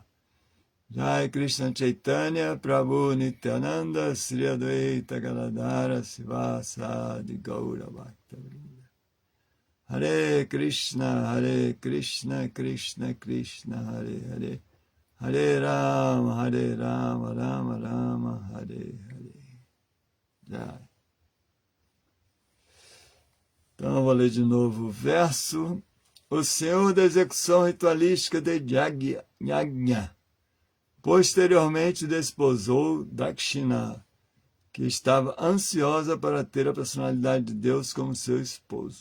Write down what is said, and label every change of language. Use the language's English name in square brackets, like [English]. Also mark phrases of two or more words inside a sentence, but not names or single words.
[Sanskrit] Jai Krishna Chaitanya Prabhu Nityananda Sri Advaita Gadadhara Sivasadi Gaura Bhaktavrinda. Hare Krishna Krishna Krishna Hare Hare, Hare Rama Rama Rama Hare Hare. Jai. [Portuguese] Então, eu vou ler de novo o verso. O Senhor da execução ritualística de Yajna posteriormente desposou Dakshina, que estava ansiosa para ter a personalidade de Deus como seu esposo.